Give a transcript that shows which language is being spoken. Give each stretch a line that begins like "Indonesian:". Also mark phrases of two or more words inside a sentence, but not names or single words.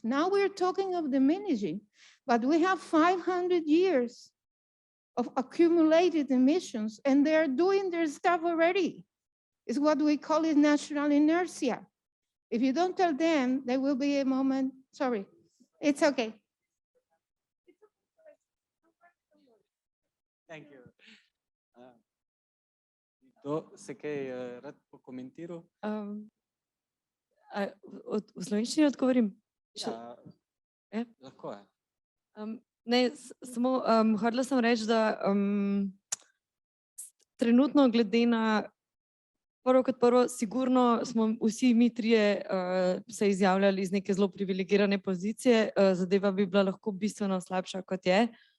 English: Now we're talking of diminishing, but we have 500 years of accumulated emissions and they're doing their stuff already. It's what we call it natural inertia. If you don't tell them, there will be a moment, sorry, it's okay. Thank you.
Slovenian: Kdo se kaj rad pokomentiral? V slovenščini odgovorim? Ja, Ja. lahko je. Ne, samo hotela sem reči, da trenutno glede na prvo kot prvo, sigurno smo vsi mi trije se izjavljali iz neke zelo privilegirane pozicije, zadeva bi bila lahko bistveno slabša, kot je.